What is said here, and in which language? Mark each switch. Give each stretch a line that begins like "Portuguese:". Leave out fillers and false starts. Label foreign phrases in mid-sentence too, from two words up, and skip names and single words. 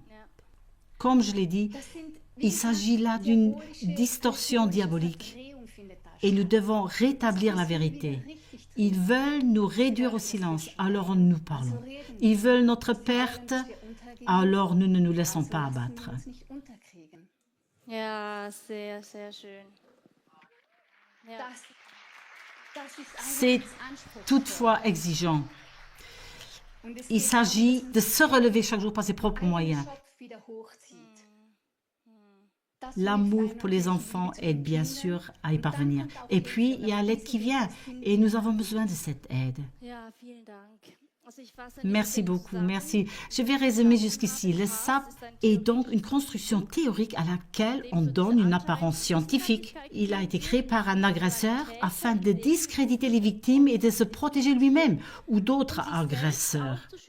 French: Comme je l'ai dit, il s'agit là d'une distorsion diabolique et nous devons rétablir la vérité. Ils veulent nous réduire au silence, alors nous parlons. Ils veulent notre perte, alors nous ne nous laissons pas abattre.
German: Ja, sehr, sehr schön. Ja.
French: C'est toutefois exigeant. Il s'agit de se relever chaque jour par ses propres moyens. L'amour pour les enfants aide bien sûr à y parvenir. Et puis, il y a l'aide qui vient et nous avons besoin de cette aide.
German: Ja, vielen Dank. Also ich fasse
French: Merci beaucoup, merci. Je vais résumer jusqu'ici. Le SAP est donc une construction théorique à laquelle on donne une apparence scientifique. Il a été créé par un agresseur afin de discréditer les victimes et de se protéger lui-même ou d'autres agresseurs.